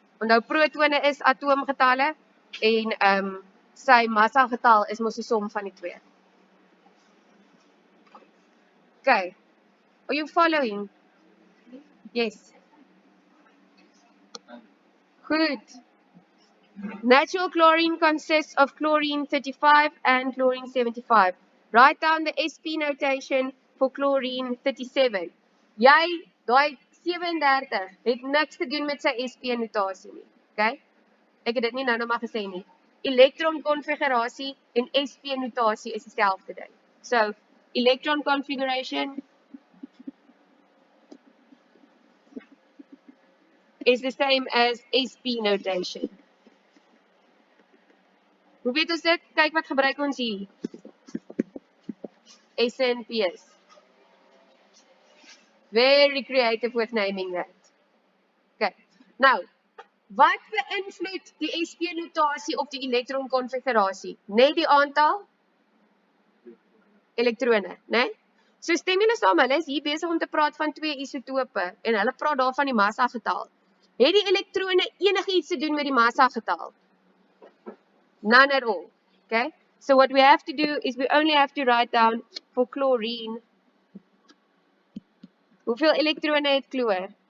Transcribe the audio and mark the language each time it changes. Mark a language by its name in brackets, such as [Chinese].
[Afrikaans] Onthou protone is atoomgetalle en sy massa getal is mos die som van die twee. Okay. [English] Are you following? Yes. [Afrikaans] Good. [English] Natural chlorine consists of chlorine 35 and chlorine 75. Write down the SP notation for chlorine 37. [Afrikaans] Jy, daai 37 het niks te doen met sy SP notasie nie. Okay? Ek het dit nie nou maar gesê nie. Elektron konfigurasie en SP notasie is dieselfde ding. [English] So, electron configuration is the same as SP notation. [Afrikaans] Hoe weet ons dit? Kyk wat gebruik ons hier. [English] SNPs. Very creative with naming that. Okay. [Afrikaans] Nou, wat beïnvloed die SP notasie op die elektron konfigurasie? Net die aantal elektrone, né? So stem julle saam, hulle is hier besig om te praat van twee isotope en hulle praat daarvan die massa getal. Het die elektrone enigiets te doen met die massa getal? [English] None at all. Okay? So what we have to do is we only have to write down for chlorine. [Afrikaans] Hoeveel elektrone het chloor?